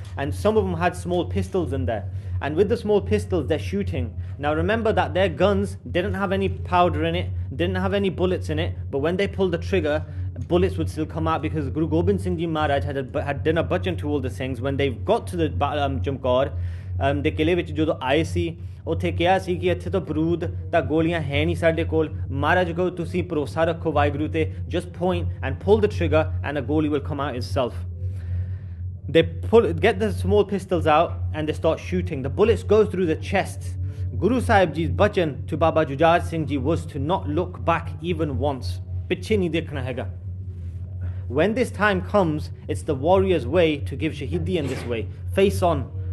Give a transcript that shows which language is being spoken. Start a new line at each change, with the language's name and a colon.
English: And some of them had small pistols in there. And with the small pistols they're shooting. Now remember that their guns didn't have any powder in it, didn't have any bullets in it, but when they pulled the trigger, bullets would still come out, because Guru Gobind Singh Ji Maharaj had done a bhajan to all the Singhs. When they got to the Chamkaur,
Punjabi: ਦੇ ਕਿਲੇ ਵਿੱਚ ਜਦੋਂ ਆਏ ਸੀ ਉੱਥੇ ਕਿਹਾ ਸੀ ਕਿ ਇੱਥੇ ਤਾਂ ਬਰੂਦ ਤਾਂ ਗੋਲੀਆਂ ਹੈ ਨਹੀਂ ਸਾਡੇ ਕੋਲ ਮਹਾਰਾਜ ਕਹੋ ਤੁਸੀਂ ਭਰੋਸਾ ਰੱਖੋ ਵਾਹਿਗੁਰੂ ਤੇ
English: just point and pull the trigger and a goalie will come out itself. They get the small pistols out and they start shooting. The bullets go through the chest. Guru Sahib Ji's bhajan to Baba Jujhar Singh Ji was to not look back even once.
Punjabi: Piche nahi dekhna hega.
English: When this time comes, it's the warrior's way to give Shaheedi in this way. Face on.